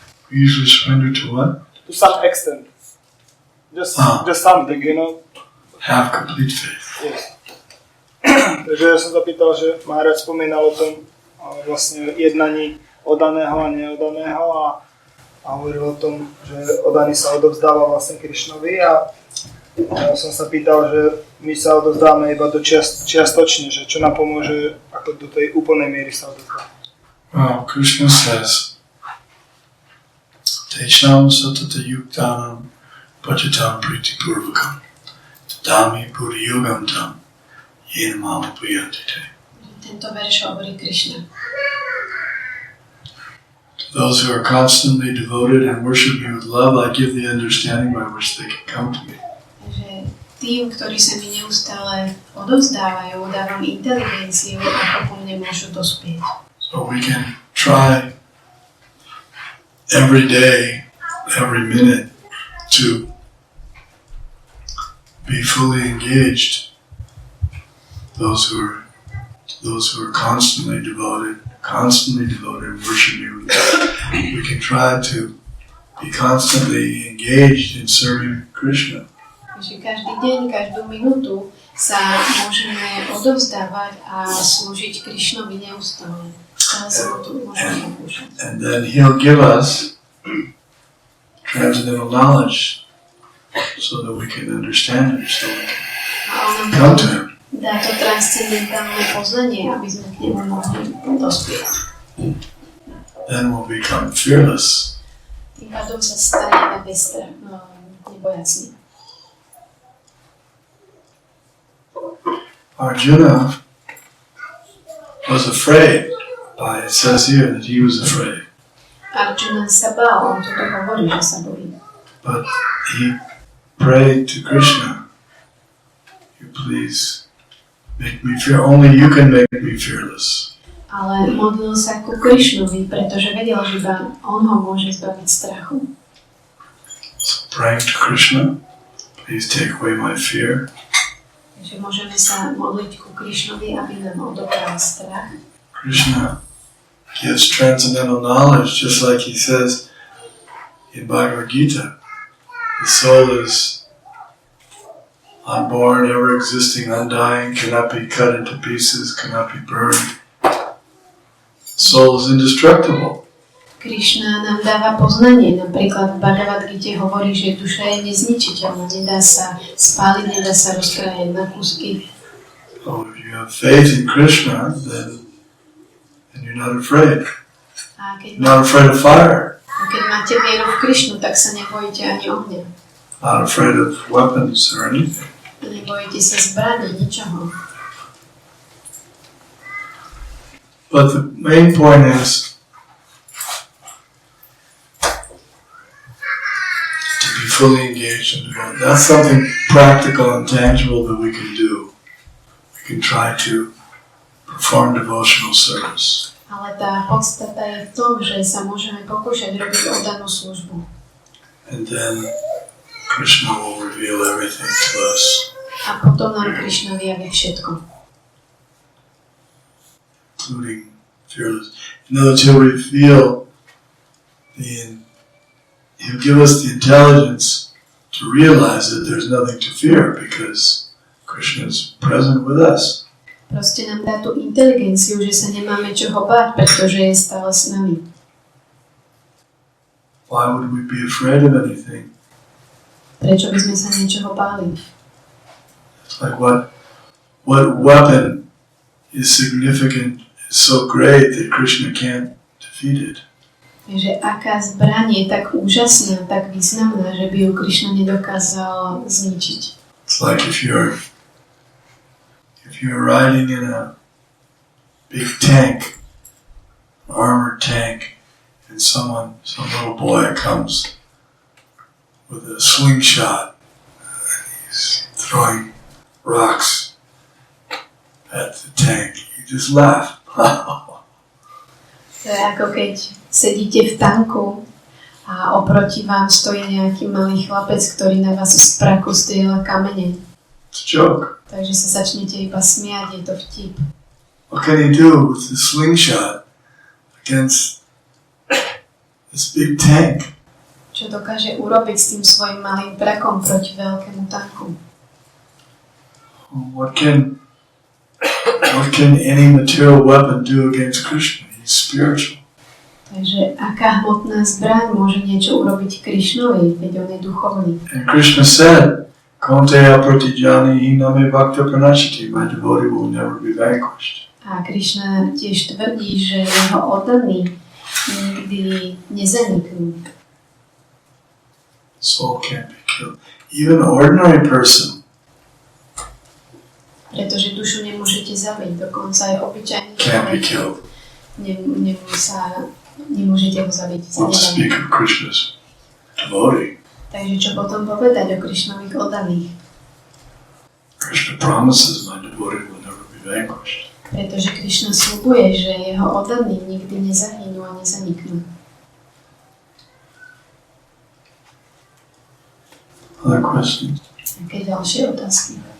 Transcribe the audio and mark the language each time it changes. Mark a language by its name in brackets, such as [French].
[English] We usually surrender to what? To some extent, just something, you know. Have complete faith. Yes. [Slovak] Takže ja som sa pýtal, že Maharaj spomínal o tom vlastne jednaní oddaného a neoddaného a hovoril o tom, že oddaný sa odovzdáva vlastne Krišnovi a ja som sa pýtal, že my sa odovzdáme iba do čiastočne, že čo nám pomôže ako do tej úplnej miery sa odovzdávať. [English] Well, Krishna says, [Sanskrit] Tesham satata yuktanam pachatam priti purvakam tadami puri yogam tam yena mama puyantite. [Slovak] Tento verš hovorí Krišna. [English] To those who are constantly devoted and worship me with love, I give the understanding by which they can come to me. [Slovak] Takže tým, ktorí sa mi neustále odovzdávajú, dávam inteligenciu, ako po mne môžu dospieť. [English] So we can try every day, every minute to be fully engaged. Those who are constantly devoted, worship me. We can try to be constantly engaged in serving Krishna. [Slovak] Takže každý deň, každú minútu sa môžeme odovzdávať a slúžiť Krišnovi neustále. Stále sa mu tu môžeme pokúšať. [English] And then He'll give us transcendental knowledge so that we can understand Him, so we [Slovak] A on nám [English] come to Him. [Slovak] dá to transcendentálne poznanie, aby sme k nemu mohli dospieť. [English] Then we'll become fearless. [Slovak] Tým pádom sa staneme nebojacní. [English] Arjuna was afraid. It says here that he was afraid. [Slovak] Arjuna sa bál, on toto hovorí, že sa bojí. [English] But he prayed to Krishna, you please make me fear. Only you can make me fearless. [Slovak] Ale modlil sa ku Krišnovi, pretože vedel, že iba on ho môže zbaviť strachu. [English] So praying to Krishna, please take away my fear. [Slovak] Takže môžeme sa modliť ku Krišnovi, aby nám odobral strach. [English] Krishna gives transcendental knowledge, just like he says in Bhagavad Gita. The soul is unborn, ever existing, undying, cannot be cut into pieces, cannot be burned. Soul is indestructible. [Slovak] Krišna nám dáva poznanie. Napríklad v Bhagavad Gite hovorí, že duša je nezničiteľná, nedá sa spáliť, nedá sa rozkrájať na kúsky. [English] So if you have faith in Krishna, then you're not afraid. [Slovak] A keď, [English] Not afraid of fire. [Slovak] keď máte vieru v Krišnu, tak sa nebojíte ani ohňa. [English] Not afraid of weapons or anything. [Slovak] Nebojíte sa zbraní, ničoho. [English] But the main point is to be fully engaged in devotion. That's something practical and tangible that we can do. We can try to perform devotional service. [Slovak] Ale tá podstata je v tom, že sa môžeme pokúšať robiť oddanú službu. [English] And then Krishna will reveal everything to us. [Slovak] A potom nám Krišna vyjaví všetko. [English] Including fearless. In other words, he'll reveal he'll give us the intelligence to realize that there's nothing to fear because Krishna is present with us. [Slovak] Proste nám dá tú inteligenciu, že sa nemáme čoho báť, pretože je stále s nami. [English] Why would we be afraid of anything? [Slovak] Prečo by sme sa niečoho báli? [English] It's like what weapon is significant, is so great that Krishna can't defeat it. [Slovak] Takže aká zbraň je tak úžasná, tak významná, že by ju Krišna nedokázal zničiť. [English] It's like if you're riding in a big tank, an armored tank, and some little boy comes with a slingshot and he's throwing rocks at the tank. You just laugh. [Slovak] To je ako keď sedíte v tanku a oproti vám stojí nejaký malý chlapec, ktorý na vás z praku strieľa kamene. [English] It's a joke. [Slovak] Takže sa začnete iba smiať, je to vtip. [English] What can he do with the slingshot against this big tank? [Slovak] Čo dokáže urobiť s tým svojim malým prakom proti veľkému tanku? [English] What can any material weapon do against Krishna? He's spiritual. [Slovak] Takže aká hmotná zbraň môže niečo urobiť Krišnovi, veď on je duchovný. [English] And Krishna said, [Sanskrit] Kaunteya pratijani hiname bhakta pranashati, [English] my devotee will never be vanquished. [Slovak] A Krišna tiež tvrdí, že jeho oddaní nikdy nezaniknú. [English] Soul can't be killed. Even an ordinary person [Slovak] Pretože dušu nemôžete zabiť, dokonca aj obyčajný [English] can't be [Slovak] človek [English] killed. [Slovak] nemôžete ho zabiť. [English] What to speak of Krishna's devotee? [Slovak] Takže čo potom povedať o Krišnových oddaných? [English] Krishna promises my devotee will never be vanquished. [Slovak] Pretože Krišna sľubuje, že jeho oddaní nikdy nezahynú a nezaniknú. [English] Other questions? [Slovak] Aké ďalšie otázky?